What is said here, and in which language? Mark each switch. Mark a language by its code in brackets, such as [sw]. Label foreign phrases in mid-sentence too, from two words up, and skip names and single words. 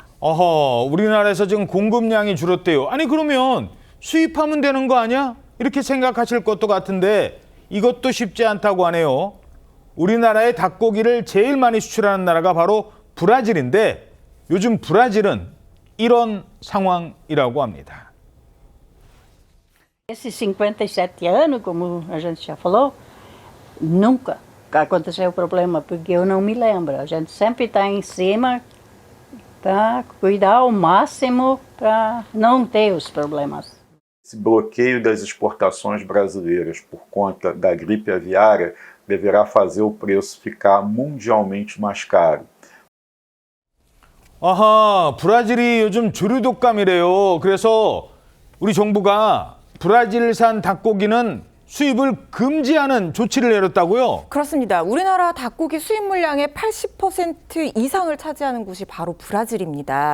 [ko] 어허, 우리나라에서 지금 공급량이 줄었대요. 아니 그러면 수입하면 되는 거 아니야? 이렇게 생각하실 것도 같은데 이것도 쉽지 않다고 하네요. 우리나라의 닭고기를 제일 많이 수출하는 나라가 바로 브라질인데 요즘 브라질은 이런 상황이라고 합니다. [pt] Esses 57 anos, como a gente já falou, nunca aconteceu problema, porque eu não me lembro. A gente sempre está em cima para cuidar ao máximo para não ter os problemas. Esse bloqueio das exportações brasileiras por conta da gripe aviária deverá fazer o preço ficar mundialmente mais caro. [ko] 아하, 브라질이 요즘 조류 독감이래요. 그래서 우리 정부가 브라질산 닭고기는 수입을 금지하는 조치를 내렸다고요? 그렇습니다. 우리나라 닭고기 수입 물량의 80% 이상을 차지하는 곳이 바로 브라질입니다.